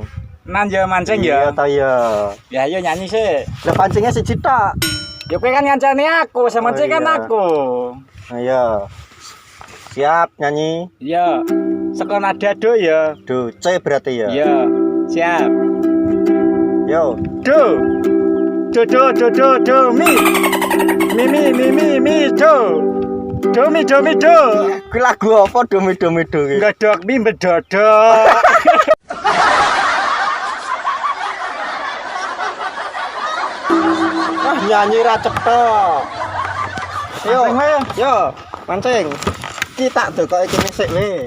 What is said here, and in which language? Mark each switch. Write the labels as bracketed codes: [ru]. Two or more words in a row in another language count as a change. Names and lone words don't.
[jv] nan ya mancing iya ya. to ya Ya ayo nyanyi sih. lha pancingnya siji tok Ya kowe kan ngancani aku, sama mancing kan iya. aku. ayo siap nyanyi Iya. Seko nada do ya. do C berarti ya Iya. Siap. yo Do. Do mi. Mi do. Do mi do. kuwi lagu apa domi-domi do iki Godok mi bedodok. ah nyanyi ra cetok yo yo mancing iki tak dokoke kene sik we